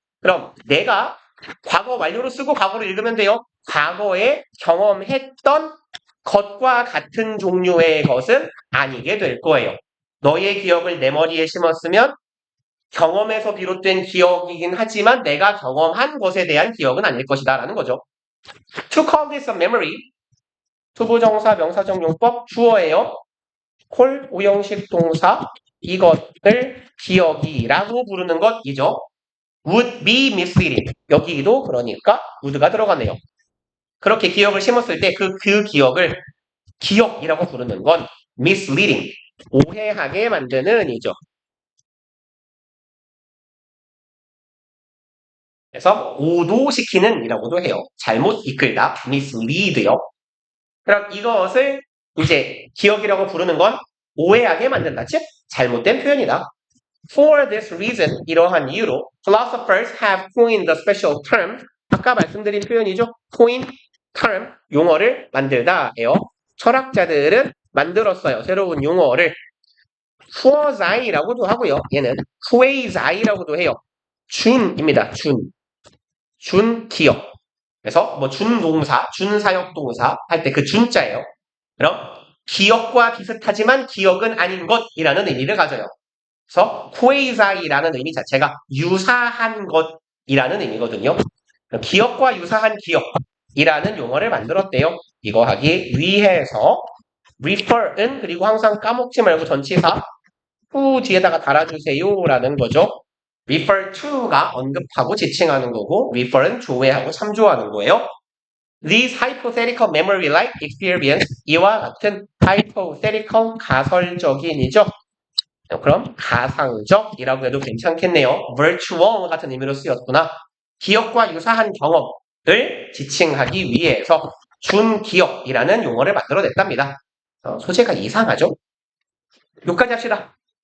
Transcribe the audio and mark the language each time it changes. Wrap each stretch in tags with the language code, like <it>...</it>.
<ko>그럼 내가 과거 완료로 쓰고 과거로 읽으면 돼요. 과거에 경험했던 것과 같은 종류의 것은 아니게 될 거예요. 너의 기억을 내 머리에 심었으면 경험에서 비롯된 기억이긴 하지만 내가 경험한 것에 대한 기억은 아닐 것이다 라는 거죠.</ko> <en>To call this a memory</en> <ko>투부정사 명사적 용법 주어예요. call 오형식 동사 이것을 기억이라고 부르는 것이죠.</ko> <en>would be misleading</en> <ko>여기도 그러니까 would가 들어가네요. 그렇게 기억을 심었을 때 그 기억을 기억이라고 부르는 건 misleading 오해하게 만드는 이죠. 그래서 오도시키는 이라고도 해요. 잘못 이끌다, mislead요. 그럼 이것을 이제 기억이라고 부르는 건 오해하게 만든다. 즉 잘못된 표현이다.</ko> <en>For this reason,</en> <ko>이러한 이유로</ko> <en>philosophers have coined the special term</en> <ko>아까 말씀드린 표현이죠. coin, term, 용어를 만들다예요. 철학자들은 만들었어요. 새로운 용어를 후어자이라고도 하고요. 얘는 후에이자이라고도 해요. 준입니다. 준 기억. 그래서 뭐 준동사, 준사역동사 할 때 그 준자예요. 그럼 기억과 비슷하지만 기억은 아닌 것이라는 의미를 가져요. 그래서 쿠에이사이라는 의미 자체가 유사한 것이라는 의미거든요. 기억과 유사한 기억이라는 용어를 만들었대요. 이거 하기 위해서 refer은 그리고 항상 까먹지 말고 전치사 후 뒤에다가 달아주세요라는 거죠. refer to가 언급하고 지칭하는 거고 refer은 조회하고 참조하는 거예요.</ko> <en>These hypothetical memory-like experience</en> <ko>이와 같은</ko> <en>hypothetical</en> <ko>가설적인이죠. 그럼 가상적이라고 해도 괜찮겠네요. virtual 같은 의미로 쓰였구나. 기억과 유사한 경험을 지칭하기 위해서 준기억이라는 용어를 만들어냈답니다. 소재가 이상하죠? 여기까지 합시다.</ko>